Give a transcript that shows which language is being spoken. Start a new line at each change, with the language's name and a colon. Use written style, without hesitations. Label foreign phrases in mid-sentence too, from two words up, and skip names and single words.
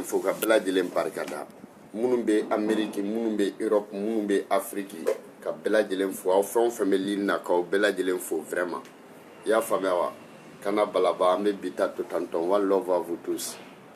Bambara: fo ka bɛɛ lajɛlen barikada minnu bɛ Amérique minnu bɛ Europe minnu bɛ Afrique ka bɛɛ lajɛlen fo aw fɛn o fɛn bɛ ligne na k'aw bɛɛ lajɛlen fo vraiment i y'a faamuya wa kana balaba an bɛ bi ta to tantɔn
English: one love
French: à vous tous.